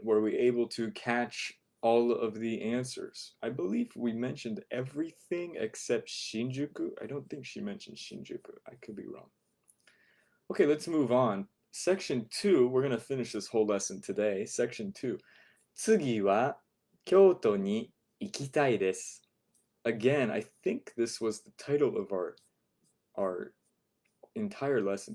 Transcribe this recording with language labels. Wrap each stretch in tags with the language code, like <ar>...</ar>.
<en>Were we able to catch all of the answers? I believe we mentioned everything except Shinjuku. I don't think she mentioned Shinjuku. I could be wrong. Okay, let's move on. Section 2, we're going to finish this whole lesson today. Section 2.</en> <ja>次は京都に行きたいです.</ja> <en>Again, I think this was the title of our entire lesson.</en>